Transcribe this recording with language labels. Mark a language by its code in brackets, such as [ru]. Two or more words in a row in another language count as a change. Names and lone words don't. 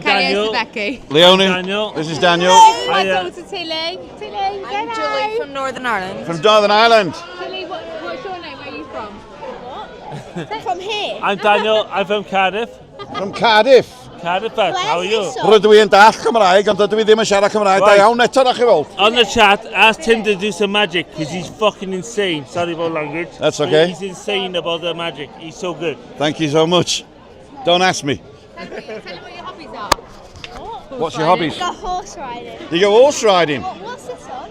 [en] I'm Daniel. Becky. Leonie. Daniel. This is Daniel. Hello, my Hiya. daughter Tilly. Tilly, I'm Julie from Northern Ireland. From Northern Ireland. Tilly, what's your name? Where are you from? What? From here. I'm Daniel. I'm from Cardiff. From Cardiff. Cardiff, how are you? [cy] Rydw i'n dall Cymraeg, ond dydw i ddim yn siarad Cymraeg. Da [en] Right. [cy] iawn eto, da chi weld. [en] On the chat, ask Tim to do some magic because he's fucking insane. Sorry about language. That's But okay. He's insane about the magic. He's so good. Thank you so much. Don't ask me. Tell me what your hobbies are. What's your hobbies? Got horse riding. You go horse riding. What's this one?